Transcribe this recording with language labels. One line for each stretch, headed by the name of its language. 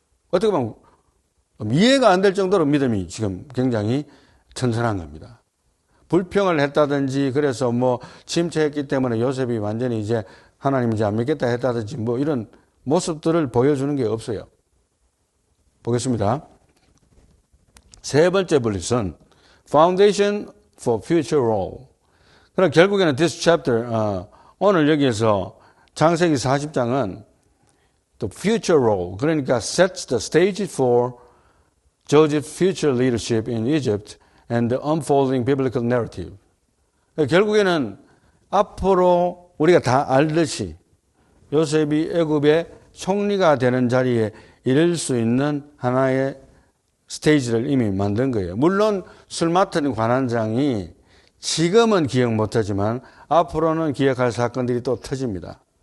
Korean: 어떻게 보면 이해가 안 될 정도로 믿음이 지금 굉장히 천천한 겁니다. 불평을 했다든지 그래서 침체했기 때문에 요셉이 완전히 이제 하나님 이제 안 믿겠다 했다든지 이런 모습들을 보여주는 게 없어요. 보겠습니다. 세 번째 분릿은
English: Foundation for Future Role.
Korean: 그럼 결국에는
English: this chapter,
Korean: 오늘 여기에서 창세기 40장은
English: the future role,
Korean: 그러니까
English: sets the stage for Joseph's future leadership in Egypt and the unfolding biblical narrative.
Korean: 결국에는 앞으로 우리가 다 알듯이 요셉이 애굽의 총리가 되는 자리에 이를 수 있는 하나의 스테이지를 이미 만든 거예요. 물론 술 맡은 관원장이 지금은 기억 못하지만 앞으로는 기억할 사건들이 또 터집니다.